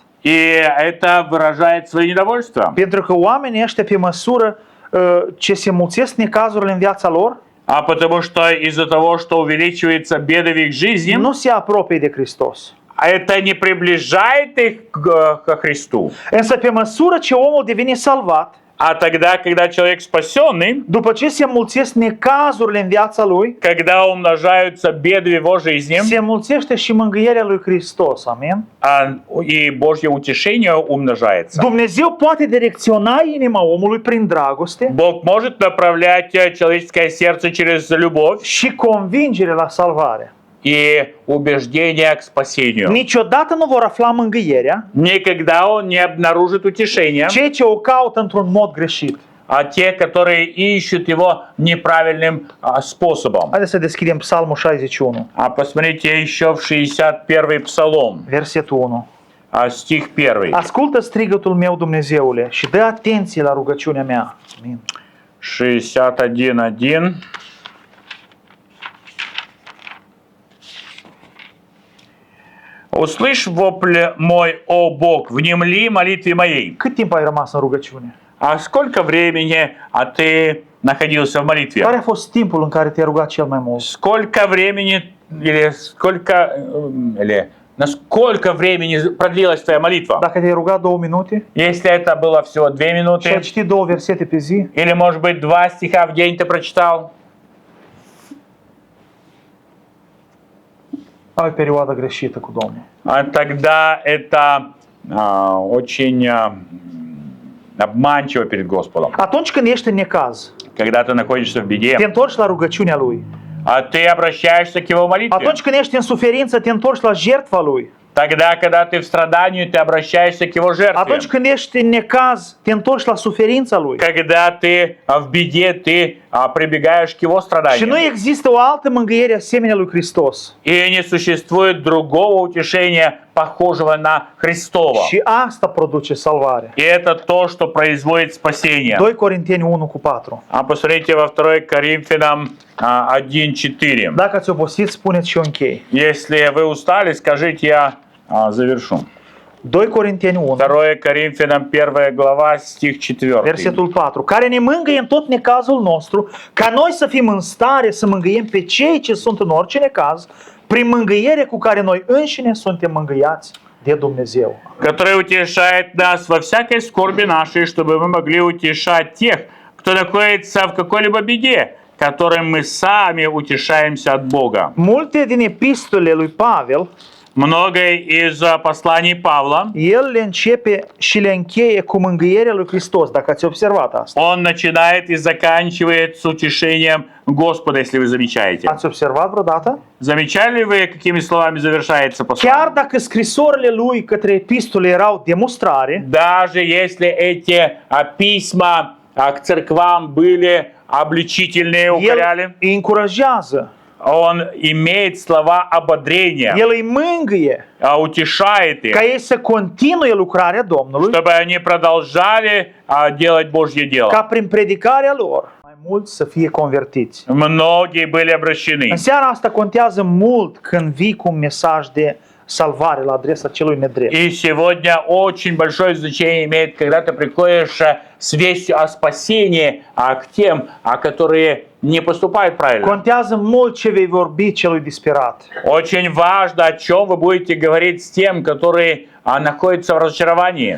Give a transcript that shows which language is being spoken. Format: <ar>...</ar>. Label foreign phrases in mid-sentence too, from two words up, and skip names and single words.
<ru>И это выражает свое недовольство.</ru> <ro>Pentru că oamenii ăștia, pe măsură ce se mulțesc necazurile în viața lor,</ro> <ru>а потому что из-за того, что увеличиваются беды в их жизни,</ru> <ro>nu se apropie de Hristos.</ro> <ru>это не приближает их к Христу.</ru> <ro>Însă pe măsură ce omul devine salvat,</ro> <ru>А тогда, когда человек спасенный,</ru> <ro>după ce se înmulțesc necazurile în viața lui,</ro> <ru>когда умножаются беды в его жизни,</ru> <ro>se înmulțește și mângâierea lui Hristos. Amin?</ro> <ru>и Божье утешение умножается.</ru> <ro>Dumnezeu poate direcționa inima omului prin dragoste</ro> <ru>Бог может направлять человеческое сердце через любовь</ru> <ro>și convingere la salvare.</ro> <ru>и убеждение к спасению.</ru> <ro>Niciodată nu vor afla mângâierea</ro> <ru>Никогда он не обнаружит утешения,</ru> <ro>cei ce o caută într-un mod greșit.</ro> <ru>а те, которые ищут его неправильным способом.</ru> <ro>Haideți să deschidem Psalmul 61,</ro> <ru>А посмотрите еще в 61-й псалом,</ru> <ro>versetul 1.</ro> <ru>стих 1.</ru> <ro>Ascultă strigătul meu, Dumnezeule, și dă atenție la rugăciunea mea. Amin. 61.1.</ro> <ru>Услышь вопль мой, о Бог, внемли молитве моей.</ru> <ro>Cât timp ai rămas în rugăciune?</ro> <ru>А сколько времени ты находился в молитве?</ru> <ro>Care a fost timpul în care te-ai rugat cel mai mult?</ro> <ru>Сколько времени или насколько времени продлилась твоя молитва?</ru> <ro>Dacă te-ai rugat 2 minute</ro> <ru>Если это было всего 2</ru> <ro>și ai</ro> <ru>минуты,</ru> <ro>citit 2 versete pe zi,</ro> <ru>или может быть 2 стиха в день ты прочитал,</ru> <ro>ai o perioadă greșită cu Domnul.</ro> <ru>тогда это очень обманчиво перед Господом.</ru> <ro>Atunci când ești în necaz,</ro> <ru>Когда ты находишься в</ru> <ro>te</ro> <ru>беде,</ru> <ro>întorci la rugăciunea Lui.</ro> <ru>ты обращаешься к Его молитве.</ru> <ro>Atunci când ești în suferință, te întorci la jertfa Lui.</ro> <ru>Тогда, когда ты в страдании, ты обращаешься к Его жертве.</ru> <ro>Atunci când ești în necaz, te întorci la suferința Lui.</ro> <ru>Когда ты в беде, ты прибегаешь к Его</ru> <ro>Și</ro> <ru>страданиям.</ru> <ro>nu există o altă mângâiere asemenea lui Hristos.</ro> <ru>И не существует другого утешения, похожего на Христово.</ru> <ro>Și asta produce salvare.</ro> <ru>И это то, что производит спасение.</ru> <ro>2 Corinteni 1:4.</ro> <ru>Посмотрите во 2 Коринфянам 1:4.</ru> <ro>Dacă ați obosit, spuneți și eu închei.</ro> <ru>Если вы устали, скажите, я завершу.</ru> <ro>2 Corinteni 1,</ro> <ru>2 Коринфянам 1 глава, стих 4.</ru> <ro>versetul 4, care ne mângâie în tot necazul nostru, ca noi să fim în stare să mângâiem pe cei ce sunt în orice necaz, prin mângâiere cu care noi înșine suntem mângâiați de Dumnezeu.</ro> <ru>Который утешает нас во всякой скорби нашей, чтобы мы могли утешать тех, кто находится в какой-либо беде, которым мы сами утешаемся от Бога.</ru> <ro>Multe din epistolele lui Pavel,</ro> <ru>Многое из посланий Павла,</ru> <ro>el le începe și le încheie cu mângâierea lui Hristos, dacă ați observat asta.</ro> <ru>он начинает и заканчивает с утешением Господа, если вы замечаете.</ru> <ro>Ați observat vreodată?</ro> <ru>Замечали ли вы, какими словами завершается</ru> <ro>Chiar</ro> <ru>послание?</ru> <ro>dacă scrisorile lui către epistole erau demonstrare,</ro> <ru>Даже если эти письма к церквам были обличительные, укоряли,</ru> <ro>el îi încurajează,</ro> <ru>он имеет слова ободрения,</ru> <ro>el îi mângâie</ro> <ru>утешает их,</ru> <ro>ca ei să continue lucrarea Domnului,</ro> <ru>чтобы они продолжали делать Божье дело.</ru> <ro>ca prin predicarea lor mai mulți să fie convertiți.</ro> <ru>Многие были обращены.</ru> <ro>În seara asta contează mult când vii cu un mesaj de salvare la adresa celui nedrept.</ro> <ru>И сегодня очень большое значение имеет, когда ты приходишь с вестью о спасении к тем, которые не поступают правильно.</ru> <ro>Contează mult ce vei vorbi celui disperat.</ro> <ru>Очень важно, о чем вы будете говорить с тем, которые находятся в разочаровании.</ru>